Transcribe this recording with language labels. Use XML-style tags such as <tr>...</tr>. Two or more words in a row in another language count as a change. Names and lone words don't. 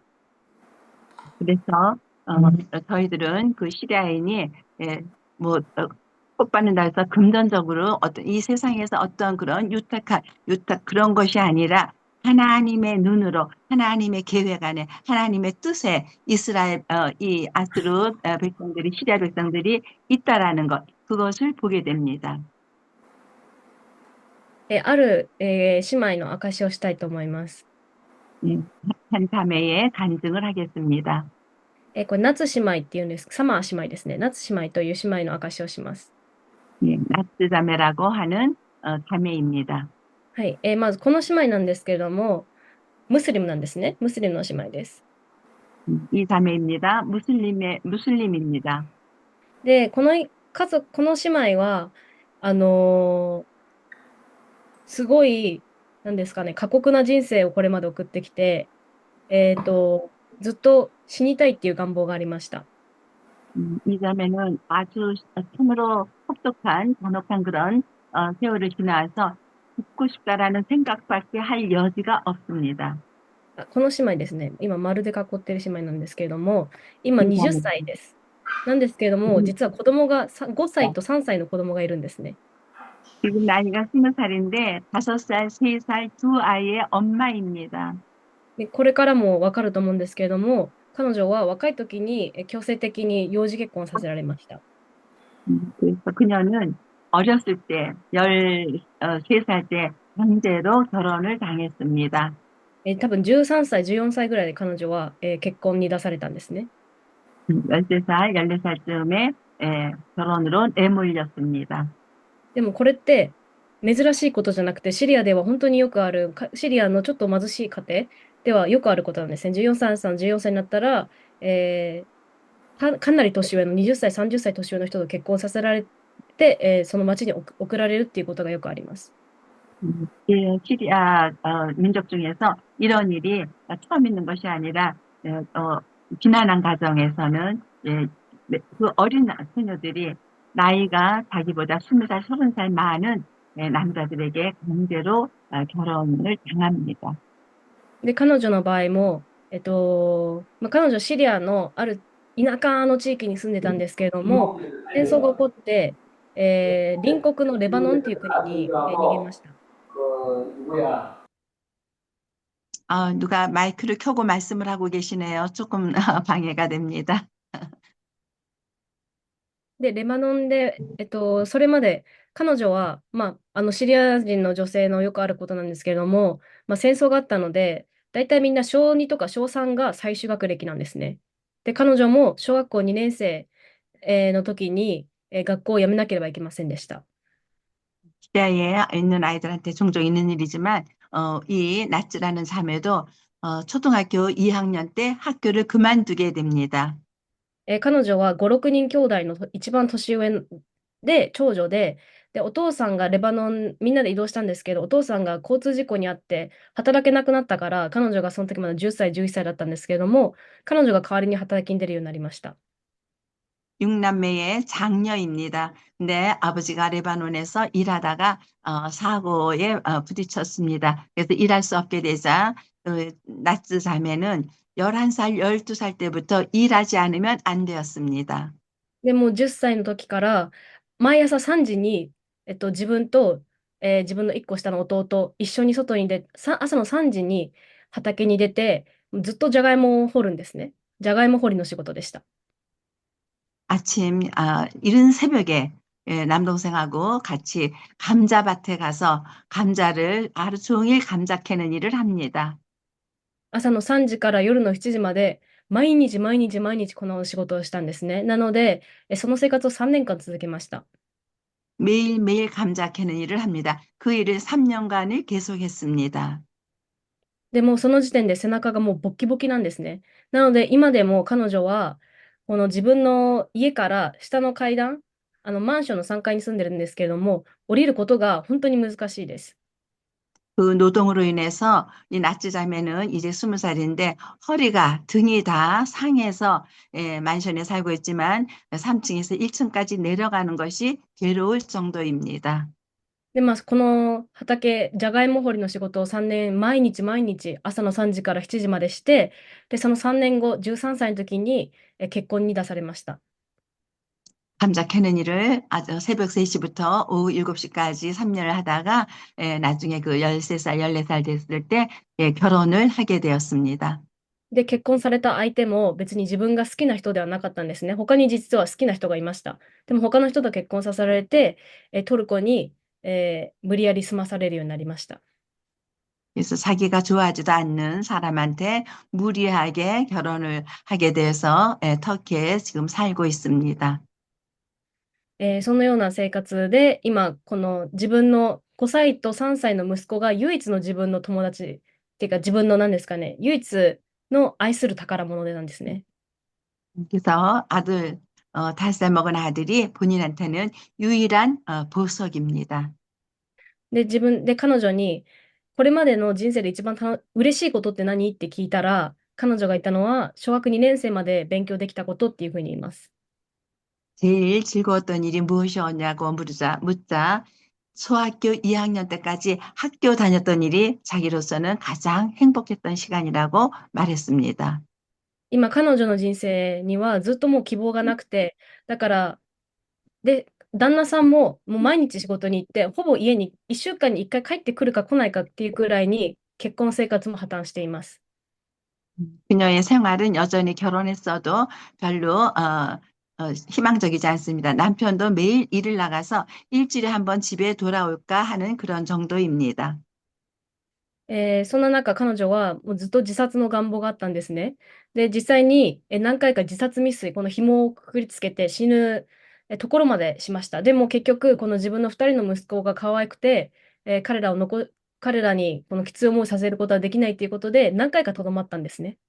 <ko>그래서 저희들은 그 시리아인이 꽃받는다 해서 금전적으로 이 세상에서 어떤 그런 유탁 그런 것이 아니라 하나님의 눈으로 하나님의 계획 안에 하나님의 뜻에 이스라엘 이 아스루 백성들이 시리아 백성들이 있다라는 것 그것을 보게 됩니다.</ko> <ja>ある、姉妹の証しをしたいと思います。</ja> <ko>한 자매의 간증을 하겠습니다.</ko> <ja>これ、夏姉妹っていうんです。サマー姉妹ですね。夏姉妹という姉妹の証しをします。</ja> <ko>나츠 자매라고 하는 자매입니다.</ko> <ja>はい。まず、この姉妹なんですけれども、ムスリムなんですね。ムスリムの姉妹です。</ja> <ko>이 자매입니다. 무슬림입니다.</ko> <ja>で、この姉妹は、すごい、なんですかね、過酷な人生をこれまで送ってきて、ずっと死にたいっていう願望がありました。</ja> <ko>이 자매는 아주 참으로 혹독한 잔혹한 그런 세월을 지나서 죽고 싶다라는 생각밖에 할 여지가 없습니다.</ko> <ja>この姉妹ですね。今、丸で囲ってる姉妹なんですけれども、今20歳です。なんですけれども、実は子供が5歳と3歳の子供がいるんですね。</ja> <ko>지금 나이가 20살인데 5살, 3살 두 아이의 엄마입니다.</ko> <ja>でこれからも分かると思うんですけれども、彼女は若い時に強制的に幼児結婚させられました。</ja> <ko>그래서 그녀는 어렸을 때 13살 때 강제로 결혼을 당했습니다.</ko> <ja>多分13歳、14歳ぐらいで彼女は結婚に出されたんですね。</ja> <ko>13살, 14살쯤에 결혼으로 내몰렸습니다.</ko> <ja>でもこれって珍しいことじゃなくて、シリアでは本当によくある、シリアのちょっと貧しい家庭ではよくあることなんですね。14歳になったら、かなり年上の20歳、30歳年上の人と結婚させられて、その町に送られるっていうことがよくあります。</ja> <ko>예, 시리아 민족 중에서 이런 일이 처음 있는 것이 아니라 비난한 가정에서는 그 어린 소녀들이 나이가 자기보다 20살, 30살 많은 남자들에게 강제로 결혼을 당합니다.</ko> <ja>で、彼女の場合も、彼女シリアのある田舎の地域に住んでたんですけれども、戦争が起こって、隣国のレバノンという国に、逃げました。</ja> <ko>누가 마이크를 켜고 말씀을 하고 계시네요. 조금 방해가 됩니다.</ko> <ja>で、レバノンで、それまで彼女は、シリア人の女性のよくあることなんですけれども、戦争があったので、大体みんな小2とか小3が最終学歴なんですね。で、彼女も小学校2年生、の時に、学校を辞めなければいけませんでした。</ja> <ko>시리아에 있는 아이들한테 종종 있는 일이지만, 이 나츠라는 자매도 초등학교 2학년 때 학교를 그만두게 됩니다.</ko> <ja>彼女は5、6人兄弟の一番年上で、長女で、お父さんがレバノン、みんなで移動したんですけど、お父さんが交通事故に遭って働けなくなったから、彼女がその時まだ10歳、11歳だったんですけれども、彼女が代わりに働きに出るようになりました。</ja> <ko>육남매의 장녀입니다. 근데 아버지가 레바논에서 일하다가 사고에 부딪혔습니다. 그래서 일할 수 없게 되자 나츠 자매는 11살, 12살 때부터 일하지 않으면 안 되었습니다.</ko> <ja>でもう10歳の時から、毎朝3時に、自分と、自分の1個下の弟、一緒に外に朝の3時に畑に出て、ずっとじゃがいもを掘るんですね。じゃがいも掘りの仕事でした。</ja> <ko>아침 이른 새벽에 남동생하고 같이 감자밭에 가서 감자를 하루 종일 감자 캐는 일을 합니다.</ko> <ja>朝の3時から夜の7時まで、毎日毎日毎日この仕事をしたんですね。なので、その生活を3年間続けました。</ja> <ko>매일매일 감자 캐는 일을 합니다. 그 일을 3년간을 계속했습니다.</ko> <ja>でもうその時点で背中がもうボッキボキなんですね。なので今でも彼女は、この自分の家から下の階段、マンションの3階に住んでるんですけれども、降りることが本当に難しいです。</ja> <ko>그 노동으로 인해서 이 나츠 자매는 이제 20살인데 허리가 등이 다 상해서 만션에 살고 있지만 3층에서 1층까지 내려가는 것이 괴로울 정도입니다.</ko> <ja>で、この畑、じゃがいも掘りの仕事を3年、毎日毎日朝の3時から7時までして、で、その3年後、13歳の時に結婚に出されました。</ja> <ko>감자 캐는 일을 아주 새벽 3시부터 오후 7시까지 3년을 하다가 나중에 그 13살, 14살 됐을 때 결혼을 하게 되었습니다.</ko> <ja>で、結婚された相手も別に自分が好きな人ではなかったんですね。他に実は好きな人がいました。でも他の人と結婚させられて、トルコに、無理やり住まされるようになりました。</ja> <ko>그래서 자기가 좋아하지도 않는 사람한테 무리하게 결혼을 하게 돼서 터키에 지금 살고 있습니다.</ko> <ja>そのような生活で、今、この自分の5歳と3歳の息子が唯一の自分の友達っていうか、自分の何ですかね、唯一の愛する宝物でなんですね。</ja> <ko>그래서 아들, 5살 먹은 아들이 본인한테는 유일한 보석입니다.</ko> <ja>で、彼女に、これまでの人生で一番嬉しいことって何って聞いたら、彼女が言ったのは、小学2年生まで勉強できたことっていうふうに言います。</ja> <ko>제일 즐거웠던 일이 무엇이었냐고 묻자 초등학교 2학년 때까지 학교 다녔던 일이 자기로서는 가장 행복했던 시간이라고 말했습니다.</ko> <ja>今、彼女の人生にはずっともう希望がなくて、だから、で、旦那さんももう毎日仕事に行って、ほぼ家に1週間に1回帰ってくるか来ないかっていうくらいに結婚生活も破綻しています。</ja> <ko>그녀의 생활은 여전히 결혼했어도 별로 희망적이지 않습니다. 남편도 매일 일을 나가서 일주일에 한 번 집에 돌아올까 하는 그런 정도입니다.</ko> <ja>そんな中、彼女はもうずっと自殺の願望があったんですね。で、実際に何回か自殺未遂、この紐をくくりつけて死ぬところまでしました。でも結局、この自分の2人の息子が可愛くて、彼らにこのきつい思いさせることはできないということで、何回かとどまったんですね。</ja>